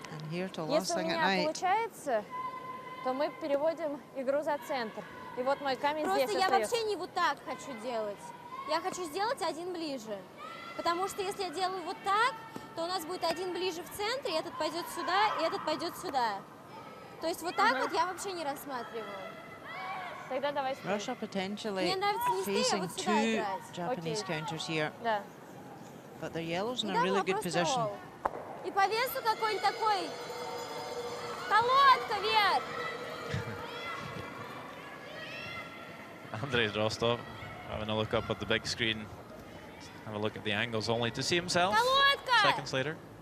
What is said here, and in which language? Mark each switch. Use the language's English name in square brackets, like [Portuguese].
[Russian] Если у меня получается, то мы переводим игру за центр. И вот мой камень здесь остается. Просто я вообще не вот так хочу делать. Я хочу сделать один ближе. Потому что если я делаю вот так, то у нас будет один ближе в центре, этот пойдет сюда, и этот пойдет сюда. То есть вот так вот я вообще не рассматриваю. [English] Russia potentially facing two Japanese counters here, but their yellow's in a really good position. [Russian] И по весу какой-нибудь такой колодка вверх. [English] Andrei Rostov having a look up at the big screen, have a look at the angles only to see himself seconds later.